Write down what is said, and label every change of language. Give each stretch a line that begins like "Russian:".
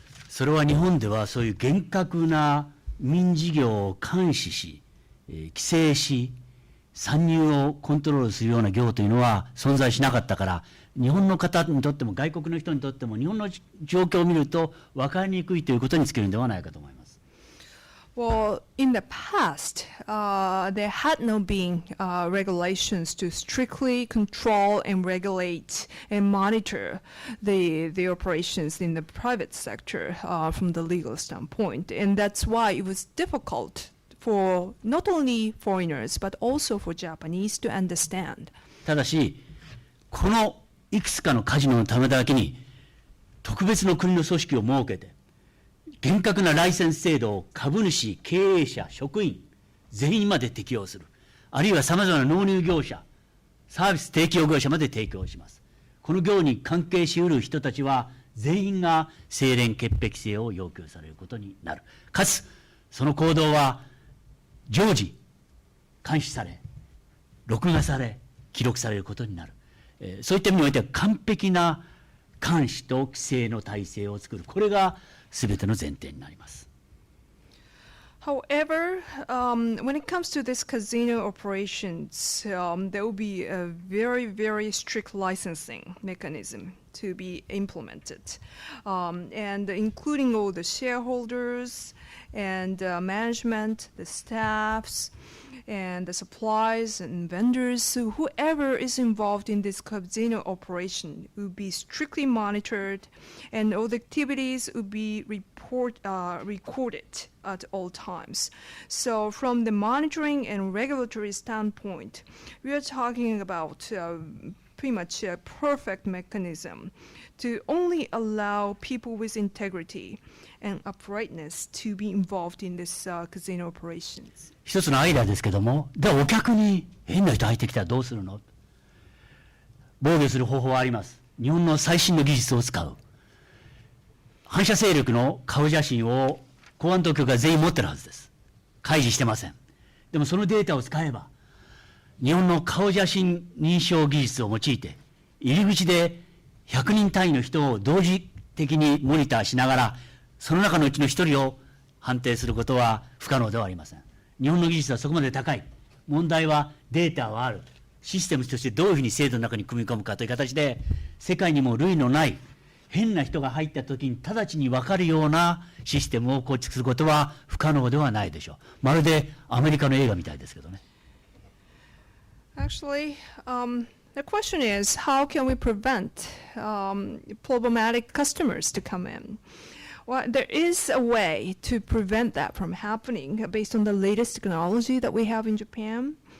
Japanese: それは日本ではそういう厳格な民事業を監視し、規制し、参入をコントロールするような業というのは存在しなかったから、日本の方にとっても外国の人にとっても日本の状況を見ると分かりにくいということにつけるのではないかと思います。
English: Well, in the past, there had not been regulations to strictly control and regulate and monitor the operations in the private sector from the legal standpoint. And that's why it was difficult for not only foreigners, but also for Japanese to understand.
Japanese: ただし、このいくつかのカジノのためだけに特別の国の組織を設けて、厳格なライセンス制度を株主、経営者、職員、全員まで適用する。あるいはさまざまな納入業者、サービス提供業者まで提供します。この業に関係しうる人たちは全員が清廉潔癖性を要求されることになる。かつ、その行動は常時監視され、録画され、記録されることになる。そういった意味においては完璧な監視と規制の体制を作る。これがすべての前提になります。
English: However, when it comes to this casino operations, there will be a very, very strict licensing mechanism to be implemented, and including all the shareholders and management, the staffs, and the suppliers and vendors. So whoever is involved in this casino operation will be strictly monitored, and all the activities will be recorded at all times. So from the monitoring and regulatory standpoint, we are talking about pretty much a perfect mechanism to only allow people with integrity and uprightness to be involved in this casino operations.
Japanese: 一つのアイデアですけども、ではお客に変な人入ってきたらどうするの？防御する方法はあります。日本の最新の技術を使う。反射勢力の顔写真を公安当局が全員持ってるはずです。開示してません。でもそのデータを使えば、日本の顔写真認証技術を用いて、入り口で100人単位の人を同時的にモニターしながら、その中のうちの1人を判定することは不可能ではありません。日本の技術はそこまで高い。問題はデータはある。システムとしてどういうふうに制度の中に組み込むかという形で、世界にも類のない変な人が入った時に直ちに分かるようなシステムを構築することは不可能ではないでしょう。まるでアメリカの映画みたいですけどね。
English: Actually, the question is, how can we prevent problematic customers to come in? Well, there is a way to prevent that from happening based on the latest technology that we have in Japan.